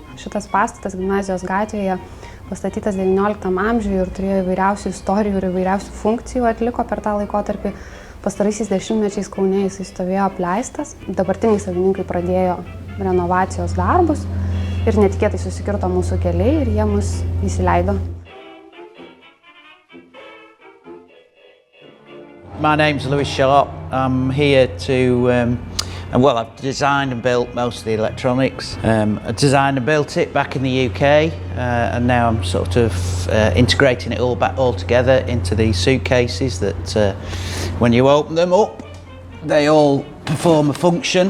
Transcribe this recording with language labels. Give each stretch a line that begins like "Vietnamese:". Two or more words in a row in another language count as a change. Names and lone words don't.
Lithuanian: Šitas pastatas Gimnazijos gatvėje pastatytas XIX amžiuje ir turėjo įvairiausių istorijų ir įvairiausių funkcijų atliko per tą laikotarpį. Pastaraisiais dešimtmečiais Kaune jisai stovėjo apleistas. Dabartiniai savininkai pradėjo renovacijos darbus ir netikėtai susikirto mūsų keliai ir jie mus įsileido.
English: My name's Lewis Sharp. I'm here to I've designed and built most of the electronics. I designed and built it back in the UK, and now I'm sort of integrating it all together into these suitcases that when you open them up, they all perform a function.